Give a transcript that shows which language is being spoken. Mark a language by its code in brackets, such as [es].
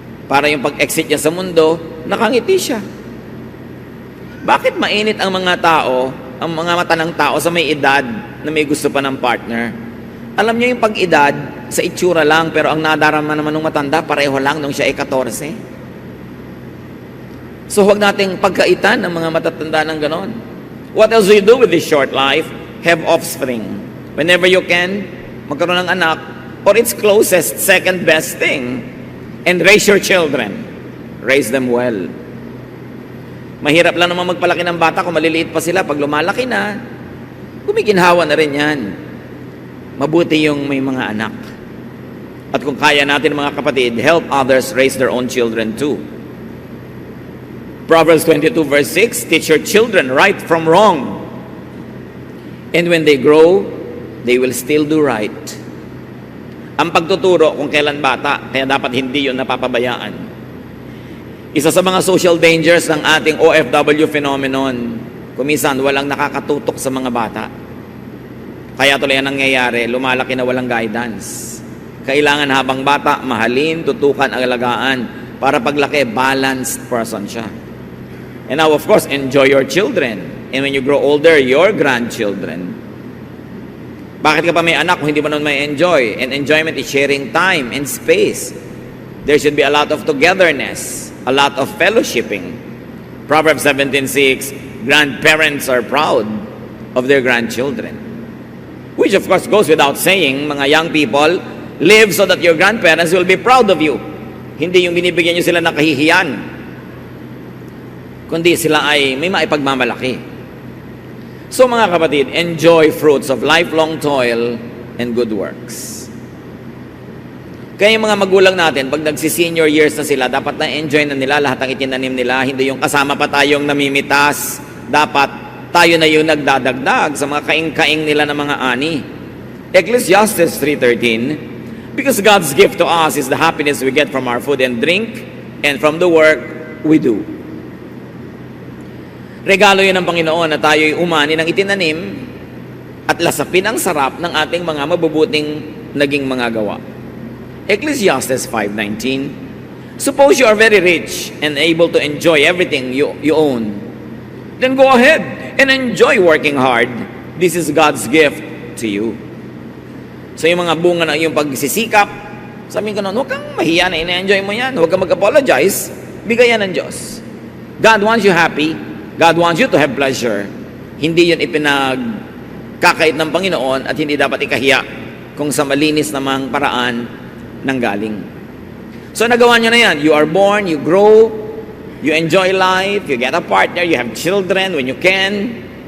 [tl] Para yung pag-exit niya sa mundo, nakangiti siya. Bakit mainit ang mga tao, ang mga mata ng tao sa may edad na may gusto pa ng partner? Alam niyo yung pag-edad, sa itsura lang, pero ang nadarama naman ng matanda, pareho lang nung siya ay 14. So huwag nating pagkaitan ng mga matatanda ng ganon. [en] What else do you do with this short life? Have offspring. Whenever you can, [tl] magkaroon ng anak, [en] or its closest, second best thing, and raise your children. Raise them well. [tl] Mahirap lang naman magpalaki ng bata kung maliliit pa sila. Pag lumalaki na, gumiginhawa na rin yan. Mabuti yung may mga anak. At kung kaya natin mga kapatid, [en] help others raise their own children too. Proverbs 22 verse 6, teach your children right from wrong. And when they grow, they will still do right. [tl] Ang pagtuturo kung kailan bata, kaya dapat hindi yun napapabayaan. Isa sa mga [en] social dangers [tl] ng ating OFW phenomenon, kumisan walang nakakatutok sa mga bata. Kaya tuloy ang nangyayari, lumalaki na walang guidance. Kailangan habang bata, mahalin, tutukan, alagaan, para paglaki, [en] balanced person [tl] siya. [en] And now, of course, enjoy your children. And when you grow older, your grandchildren. [tl] Bakit ka pa may anak kung hindi mo nun may enjoy? [en] And enjoyment is sharing time and space. There should be a lot of togetherness, a lot of fellowshipping. Proverbs 17:6, grandparents are proud of their grandchildren. Which of course goes without saying, mga young people, live so that your grandparents will be proud of you. [tl] Hindi yung binibigyan nyo sila ng kahihiyan, kundi sila ay may maipagmamalaki. [en] So [tl] mga kapatid, [en] enjoy fruits of lifelong toil and good works. [tl] Kaya yung mga magulang natin, pag nagsi-senior years na sila, dapat na-enjoy na nila lahat ng itinanim nila. Hindi yung kasama pa tayong namimitas. Dapat tayo na yung nagdadagdag sa mga kaing-kaing nila ng mga ani. [en] Ecclesiastes 3:13, because God's gift to us is the happiness we get from our food and drink and from the work we do. [tl] Regalo yun ng Panginoon na tayo'y umani ng itinanim at lasapin ang sarap ng ating mga mabubuting naging mga gawa. [en] Ecclesiastes 5:19, suppose you are very rich and able to enjoy everything you own. Then go ahead and enjoy working hard. This is God's gift to you. [tl] So yung mga bunga ng iyong pagsisikap, sabihin ko noon, huwag kang mahiya na ina-enjoy mo yan. Huwag kang mag-apologize. Bigayan ng Diyos. [en] God wants you happy. God wants you to have pleasure. [tl] Hindi yun ipinagkakait ng Panginoon at hindi dapat ikahiya kung sa malinis namang paraan nanggaling. So nagawa nyo na yan. [en] You are born, you grow, you enjoy life, you get a partner, you have children when you can.